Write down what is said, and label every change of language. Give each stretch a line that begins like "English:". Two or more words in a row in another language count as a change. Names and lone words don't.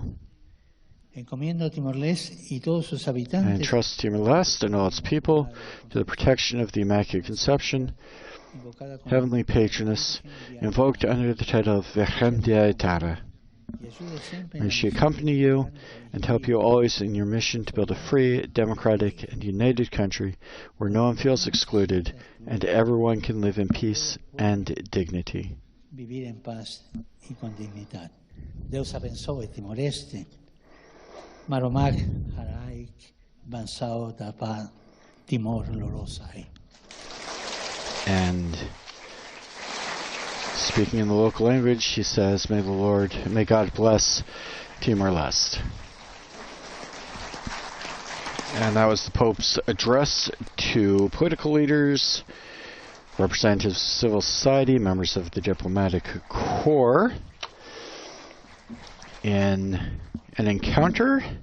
English: And trust Timor-Leste and all its people to the protection of the Immaculate Conception, Heavenly Patroness, invoked under the title of Virgen de Aitara. May she accompany you and help you always in your mission to build a free, democratic, and united country where no one feels excluded and everyone can live in peace and dignity.
Portuguese: Deus abençoe Timor-Leste.
Tetum: Maromag haraik bansao tapa Timor lorosai.
English: And speaking in the local language, he says, may God bless Timor-Leste. And that was the Pope's address to political leaders, representatives of civil society, members of the diplomatic corps, in an encounter